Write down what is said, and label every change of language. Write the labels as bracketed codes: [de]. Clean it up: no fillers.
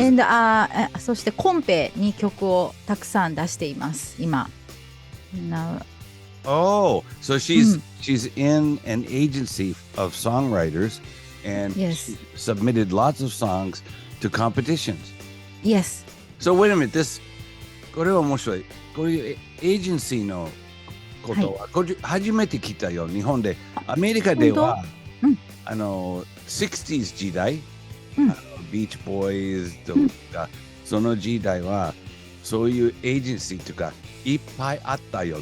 [en] And [ja] そしてコンペに曲をたくさん出しています今。 [en] Oh, so she's in an agency of songwriters, and she submitted lots of songs to competitions. Yes. So wait a minute. [ja] これは面白い。こういうエージェンシーのことは、初めて聞いたよ。日本で、アメリカでは、60s 時代、ビーチボーイズとか、その時代は、そういうエージェンシーとかいっぱいあったよ。